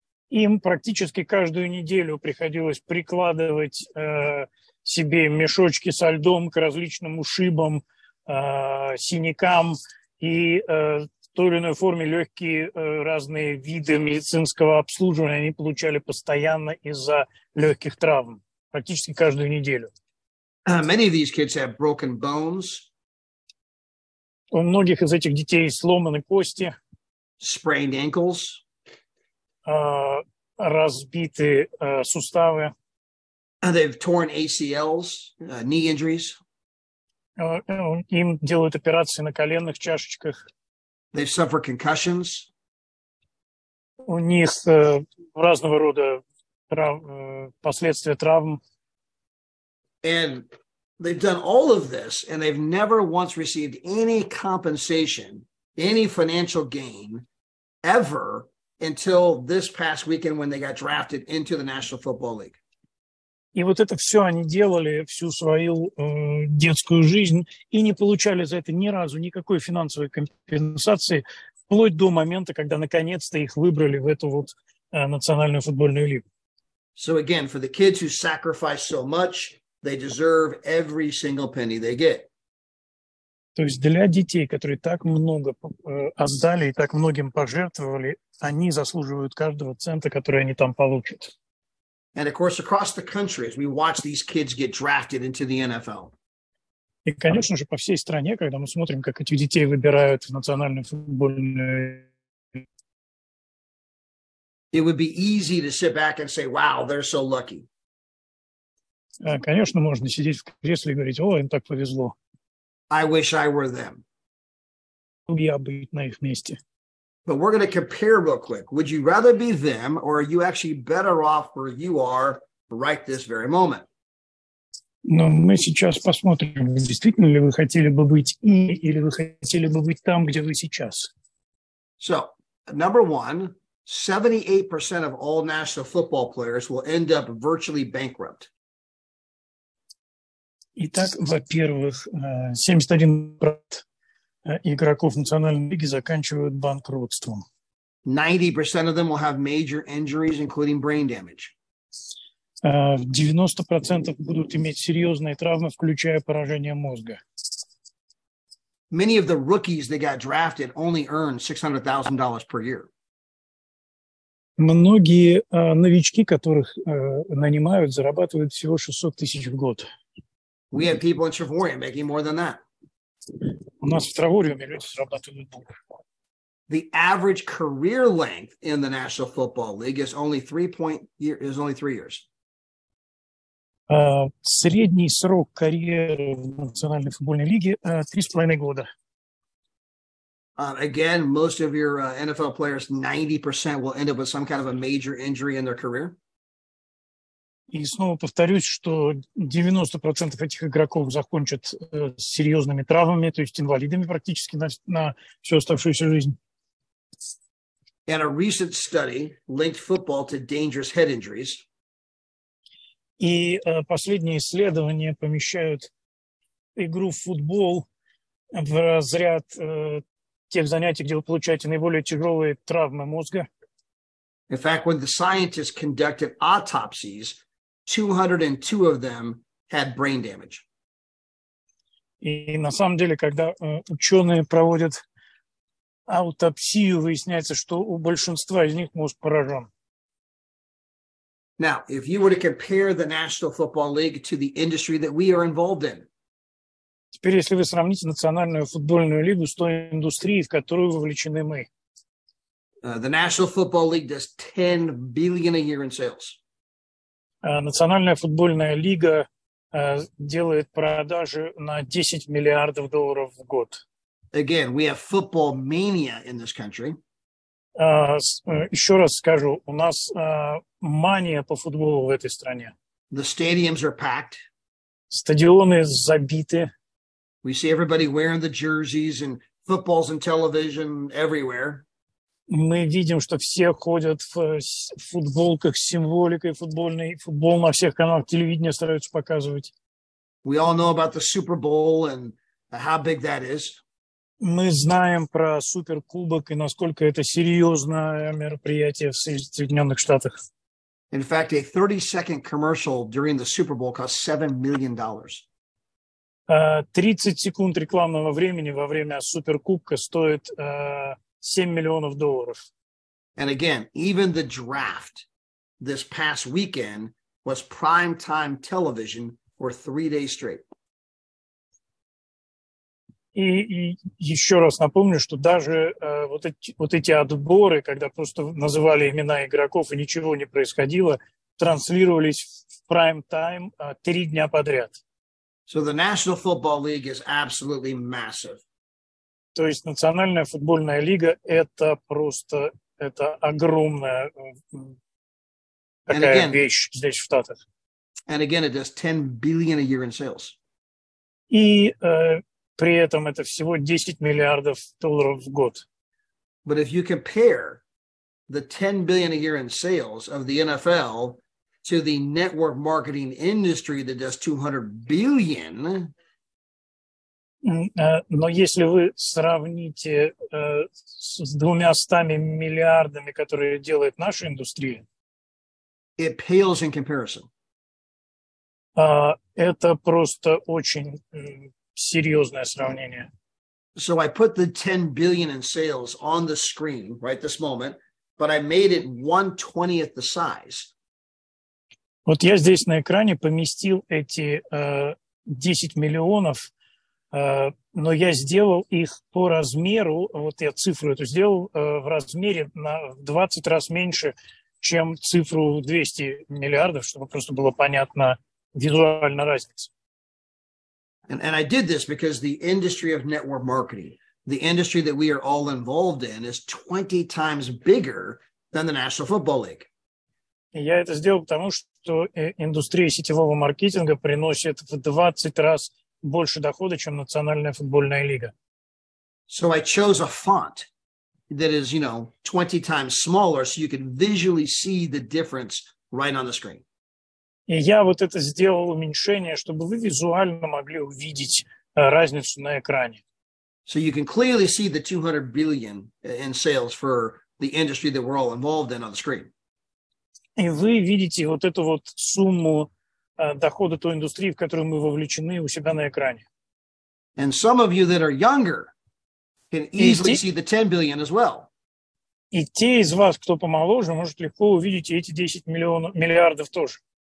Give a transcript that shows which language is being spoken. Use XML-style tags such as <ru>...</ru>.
<ru>Им практически каждую неделю приходилось прикладывать себе мешочки со льдом к различным ушибам, синякам и в той или иной форме легкие разные виды медицинского обслуживания они получали постоянно из-за легких травм, практически каждую неделю.</ru> <en>Many of these kids have broken bones.</en> <ru>У многих из этих детей сломаны кости,</ru> <en>sprained ankles,</en> <ru>разбиты суставы.</ru> <en>They've torn ACLs, knee injuries.</en> <ru>Им делают операции на коленных чашечках.</ru> <en>They've suffered concussions.</en> <ru>У них разного рода последствия травм.</ru> <en>And they've done all of this, and they've never once received any compensation, any financial gain, ever until this past weekend when they got drafted into the National Football League.</en> <ru>И вот это все они делали всю свою детскую жизнь и не получали за это ни разу никакой финансовой компенсации, вплоть до момента, когда наконец-то их выбрали в эту вот национальную футбольную лигу.</ru> <en>So again, for the kids who sacrifice so much, they deserve every single penny they get.</en> <ru>То есть для детей, которые так много отдали и так многим пожертвовали, они заслуживают каждого цента, который они там получат.</ru> <en>And of course, across the country, as we watch these kids get drafted into the NFL.</en> <ru>И, конечно же, по всей стране, когда мы смотрим, как этих детей выбирают в национальную футбольную.</ru> <en>It would be easy to sit back and say, wow, they're so lucky.</en> <ru>Конечно, можно сидеть в кресле и говорить, о, им так повезло.</ru> <en>I wish I were them.</en> <ru>Я быть на их месте.</ru> <en>But we're going to compare real quick. Would you rather be them, or are you actually better off where you are right this very moment?</en> <ru>Но мы сейчас посмотрим, действительно ли вы хотели бы быть ими, или вы хотели бы быть там, где вы сейчас.</ru> <en>So, number one, 78% of all national football players will end up virtually bankrupt.</en> <ru>Итак, во-первых, 71% игроков Национальной лиги заканчивают банкротством.</ru> <en>90% of them will have major injuries, including brain damage.</en> <ru>90% будут иметь серьезные травмы, включая поражение мозга.</ru> <en>Many of the rookies that got drafted only earn $600,000 per year.</en> <ru>Многие новички, которых нанимают, зарабатывают всего 600 тысяч в год.</ru> <en>We have people in Travorium making more than that.</en> <ru>У нас в Травориуме люди зарабатывают больше.</ru> <en>The average career length in the National Football League is only 3 years.</en> <ru>Средний срок карьеры в Национальной футбольной лиге 3,5 года.</ru> <en>Again, most of your NFL players, 90% will end up with some kind of a major injury in their career.</en> <ru>И снова повторюсь, что 90% этих игроков закончат с серьезными травмами, то есть инвалидами практически на всю оставшуюся жизнь.</ru> <en>And a recent study linked football to dangerous head injuries.</en> <ru>И последние исследования помещают игру в футбол в разряд тех занятий, где вы получаете наиболее тяжелые травмы мозга.</ru> <en>In fact, when the scientists conducted autopsies, 202 of them had brain damage.</en> <ru>И на самом деле, когда ученые проводят аутопсию, выясняется, что у большинства из них мозг поражен.</ru> <en>Now, if you were to compare the National Football League to the industry that we are involved in,</en> <ru>теперь, если вы сравните Национальную футбольную лигу с той индустрией, в которую вовлечены мы.</ru> <en>The National Football League does $10 billion a year in sales.</en> <ru>Национальная футбольная лига делает продажи на $10 миллиардов в год.</ru> <en>Again, we have football mania in this country.</en> <ru>Еще раз скажу, у нас мания по футболу в этой стране.</ru> <en>The stadiums are packed.</en> <ru>Стадионы забиты.</ru> <en>We see everybody wearing the jerseys and footballs and television everywhere.</en> <ru>Мы видим, что все ходят в футболках с символикой футбольной. Футбол на всех каналах телевидения стараются показывать.</ru> <en>We all know about the Super Bowl and how big that is.</en> <ru>Мы знаем про суперкубок и насколько это серьезное мероприятие в Соединенных Штатах.</ru> <en>In fact, a 30-second commercial during the Super Bowl cost $7 million.</en> <ru>30 секунд рекламного времени во время суперкубка стоит $7 миллионов.</ru> <en>And again, even the draft this past weekend was primetime television for 3 days straight.</en> <ru>И еще раз напомню, что даже вот эти отборы, когда просто называли имена игроков и ничего не происходило, транслировались в прайм-тайм 3 дня подряд.</ru> <en>So the National Football League is absolutely massive.</en> <ru>То есть Национальная футбольная лига – это просто огромная такая вещь здесь в Штатах.</ru> <en>And again, it does $10 billion a year in sales.</en> <ru>И при этом это всего $10 миллиардов в год.</ru> <en>But if you compare the $10 billion a year in sales of the NFL to the network marketing industry that does $200 billion.</en> <ru>Но если вы сравните с 200 миллиардами, которые делает наша индустрия,</ru> <en>it pales in comparison.</en> <ru>Это просто очень серьезное сравнение.</ru> <en>So I put the 10 billion in sales on the screen right this moment, but I made it 1/20th the size.</en> <ru>Вот я здесь на экране поместил эти 10 миллионов, но я сделал их по размеру, вот я цифру эту сделал в размере на 20 раз меньше, чем цифру 200 миллиардов, чтобы просто было понятно визуально разница.</ru> <en>And I did this because the industry of network marketing, the industry that we are all involved in is 20 times bigger than the National Football League.</en> <ru>И я это сделал потому, что индустрия сетевого маркетинга приносит в 20 раз больше дохода, чем Национальная футбольная лига.</ru> <en>So I chose a font that is, 20 times smaller so you can visually see the difference right on the screen.</en> <ru>И я вот это сделал уменьшение, чтобы вы визуально могли увидеть разницу на экране.</ru> <en>So you can clearly see the 200 billion in sales for the industry that we're all involved in on the screen.</en> <ru>И вы видите вот эту вот сумму дохода той индустрии, в которую мы вовлечены, у себя на экране.</ru> <en>And some of you that are younger can easily see the 10 billion as well.</en> <ru>И те из вас, кто помоложе, может легко увидеть эти 10 миллиардов тоже.</ru>